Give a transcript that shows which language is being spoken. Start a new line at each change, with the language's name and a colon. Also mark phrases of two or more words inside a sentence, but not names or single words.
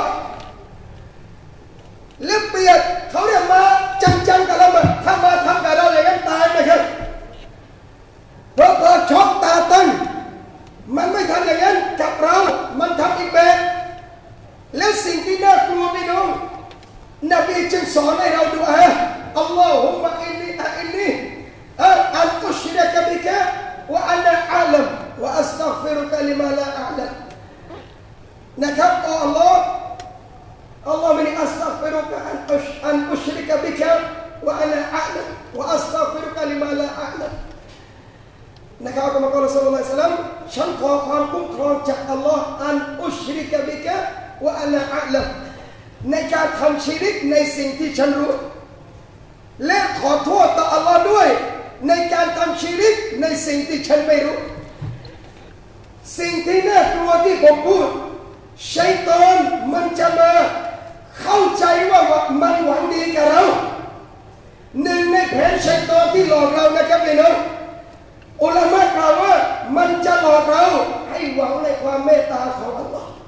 Thai: เล็บเปียกเขาเนี่ยมาจังๆกับเราถ้ามาทำกับเราอย่างนั้นตายไหมครับเพราะพอช็อกตาตั้งมันไม่ทำอย่างนั้นกับเรามันทำอีกแบบและสิ่งที่น่ากลัวพี่น้องนบีจึงสอนให้เราดูอัลลอฮุ
Arabic: م إني أن أشرك بك وأنا أعلم وأستغفرك لما لا أعلم
Thai: นะครับโอ้อัลลอฮ์
Arabic: اللهم إني أستغفرك أن أشرك بك وأنا أعلم وأستغفرك لما لا أعلم
Thai: นะครับ
Arabic: الله صلى الله عليه وسلم
Thai: ฉันขอความคุ้มครองจากอัลลอฮ์
Arabic: أن أشرك بك وأنا
Thai: อะลัมในการทำชิริกในสิ่งที่ฉันรู้และขอโทษต่ออัลลอฮ์ด้วยในการทำชิริกในสิ่งที่ฉันไม่รู้สิ่งที่น่ากลัวที่ผมพูดชัยฏอนมันจะมาเข้าใจว่ามันหวังดีกับเราหนึ่งในแผนชัยฏอนที่หลอกเรานะครับพี่น้องอุลามะกล่าวว่ามันจะหลอกเราให้หวังในความเมตตาของอัลลอฮ์